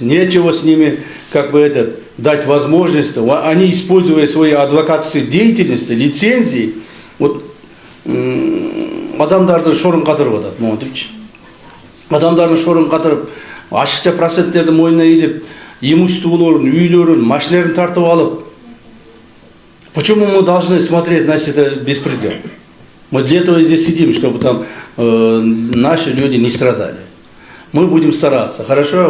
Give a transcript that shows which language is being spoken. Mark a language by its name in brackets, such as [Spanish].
[Russian] Нечего с ними, как бы дать возможность. Они, используя свои адвокатские деятельности, лицензии, вот, [Kazakh] адамдарды шорын қатырып атады, [Russian] Монтович. [Kazakh] Адамдардың шорын қатырып, ашықша проценттерді мойнына илеп, имуществоларын, үйлерін, машиналарын тартып алып. [Russian] Почему мы должны смотреть на это беспредел? Мы для этого здесь сидим, чтобы там наши люди не страдали. Мы будем стараться. Хорошо?